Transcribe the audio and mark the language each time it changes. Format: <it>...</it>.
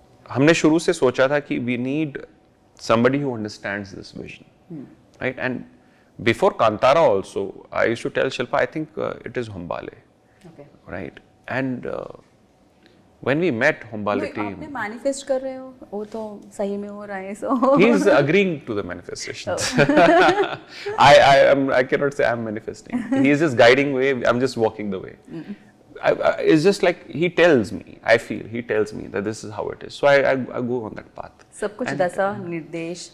<hi>हमने शुरू से सोचा था कि</hi> <en>we need somebody who understands this vision, right? And before Kantara also, I used to tell Shilpa, I think it is Hambale, right? And when we met Hambale team,</en> <hi>आपने manifest कर रहे हो, वो तो सही में हो रहा है, so</hi> <en>he's agreeing to the manifestations. I cannot say I'm manifesting. He is just guiding way. I'm just walking the way. It's just like he tells me. I feel he tells me that this is how it is. So I go on that path.</en> <hi>सब कुछ दशा निर्देश.</hi>